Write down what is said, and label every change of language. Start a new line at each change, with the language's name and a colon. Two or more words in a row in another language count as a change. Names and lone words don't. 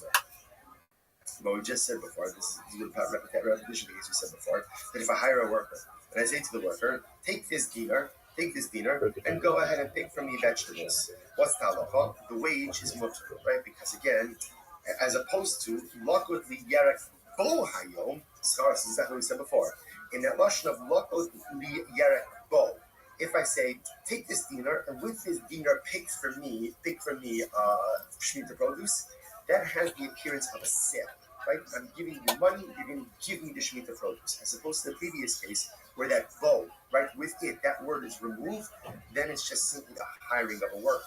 English: What we just said before, this is a repetition of the case we said before, that if I hire a worker and I say to the worker, take this dinar, and go ahead and pick from me vegetables. What's the halacha? The wage is mutter, right? Because again, as opposed to
Hebrew: לקוט לי ירק בו היום,
English: this is exactly what we said before. In that lashon of
Hebrew: לקוט לי ירק בו,
English: if I say take this dinar and with this dinar pick for me shemitah produce, that has the appearance of a sale. Right? I'm giving you money, you're going to give me the Shemitah produce. As opposed to the previous case where that bow, right, with it, that word is removed, then it's just simply a hiring of a worker.